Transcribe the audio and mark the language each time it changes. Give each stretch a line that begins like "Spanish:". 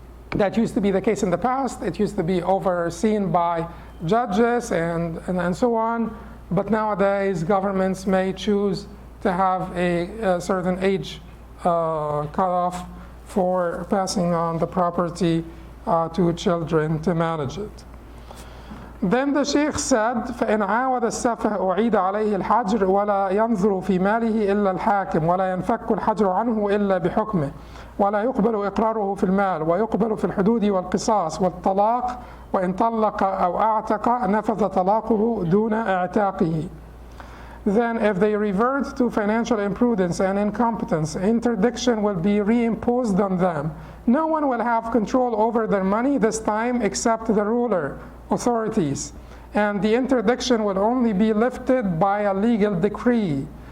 English: That used to be the case in the past. It used to be overseen by judges and so on. But nowadays, governments may choose to have a certain age cutoff for passing on the property to children to manage it. Then the Sheikh said,
Arabic: فإن عاود السفه أعيد عليه الحجر ولا ينظر في ماله إلا الحاكم ولا ينفك الحجر عنه إلا بحكمه ولا يقبل إقراره في المال ويقبل في الحدود والقصاص والطلاق وإن طلق أو أعتق نفذ طلاقه دون اعتاقه.
English: Then if they revert to financial imprudence and incompetence, interdiction will be reimposed on them. No one will have control over their money this time except the ruler, authorities, and the interdiction will only be lifted by a legal decree.